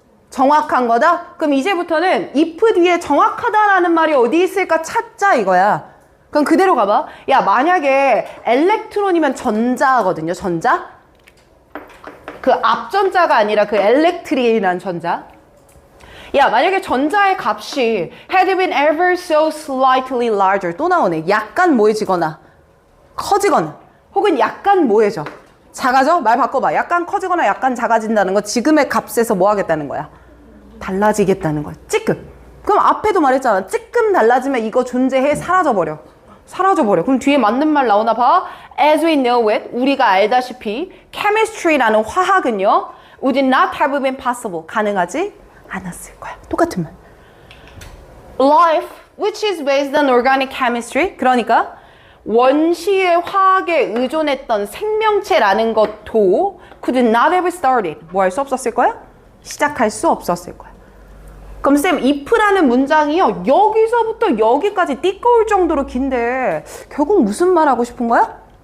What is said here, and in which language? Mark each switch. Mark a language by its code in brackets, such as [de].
[ko] 정확한 거다? 그럼 이제부터는 if 뒤에 정확하다라는 말이 어디 있을까 찾자 이거야. 그럼 그대로 가봐. 야, 만약에 엘렉트론이면 전자거든요. 전자. 그 앞전자가 아니라 그 엘렉트리라는 전자. 야, 만약에 전자의 값이 [en] had been ever so slightly larger. [ko] 또 나오네. 약간 뭐해지거나 커지거나 혹은 약간 뭐해져. 작아져? 말 바꿔봐. 약간 커지거나 약간 작아진다는 거 지금의 값에서 뭐 하겠다는 거야? 달라지겠다는 거야. 찌끔. 그럼 앞에도 말했잖아. 찌끔 달라지면 이거 존재해 사라져버려. 그럼 뒤에 맞는 말 나오나 봐. [en] As we know it, [ko] 우리가 알다시피 [en] chemistry [ko] 라는 화학은요, [en] would not have been possible. [ko] 가능하지 않았을 거야. 똑같은 말. [en] Life, which is based on organic chemistry. [ko] 그러니까 원시의 화학에 의존했던 생명체라는 것도 [en] could not have started. [ko] 뭐 할 수 없었을 거야? 시작할 수 없었을 거야. 그럼 쌤, if라는 문장이요. 여기서부터 여기까지 띠꺼울 정도로 긴데 결국 무슨 말 하고 싶은 거야?